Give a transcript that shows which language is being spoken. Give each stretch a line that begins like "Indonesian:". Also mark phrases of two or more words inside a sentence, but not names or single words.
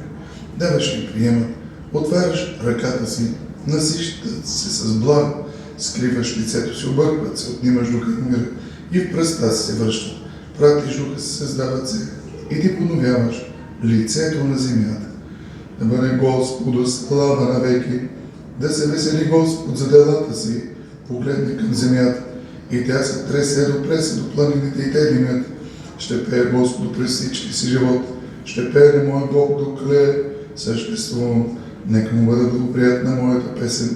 Bulgarian: Даваш им приемат, отваряш ръката си, насищат се с благо, скриваш лицето си, объркват се, отнимаш духа и мира и в пръста се връщат. Пратиш духа си, създават се и ти подновяваш лицето на земята. Да бъде Господу слава навеки, да се весели Господ за делата си, погледне към земята и тя се тресе допресе до планините и те димят. Ще пее Господу през всички си живот, ще пее моя Бог докле съществувам, нека му бъде благоприятна моята песен.